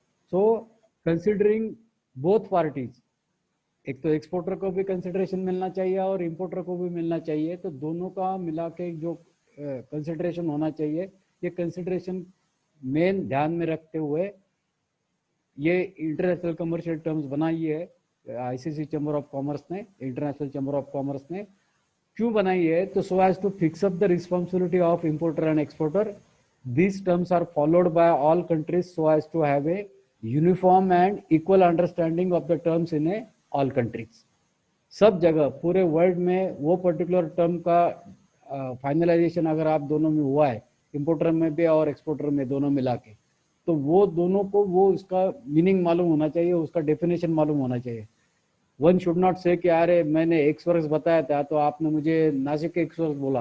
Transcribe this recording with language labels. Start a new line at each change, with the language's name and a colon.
English: so considering both parties,
Hindi: एक तो exporter को भी कंसिडरेशन मिलना चाहिए और इंपोर्टर को भी मिलना चाहिए, तो दोनों का मिला के जो कंसिडरेशन होना चाहिए, ये कंसिडरेशन मेन ध्यान में रखते हुए ये इंटरनेशनल कमर्शियल टर्म्स बनाई है आईसीसी चैम्बर ऑफ कॉमर्स ने, इंटरनेशनल चैम्बर ऑफ कॉमर्स ने. क्यों बनाई है?
English: तो so as to fix up the responsibility of importer and exporter. These terms are followed by all countries so as to have a uniform and equal understanding of the terms in a all countries.
Hindi: सब जगह पूरे world में वो particular term का finalisation अगर आप दोनों में हुआ है, इंपोर्टर में भी और एक्सपोर्टर में दोनों मिला के, तो वो दोनों को वो उसका मीनिंग मालूम होना चाहिए, उसका डेफिनेशन मालूम होना चाहिए.
English: one should not say
Hindi: कि अरे मैंने एक्स वर्क्स बताया था तो आपने मुझे नासिक के एक्स वर्क्स बोला.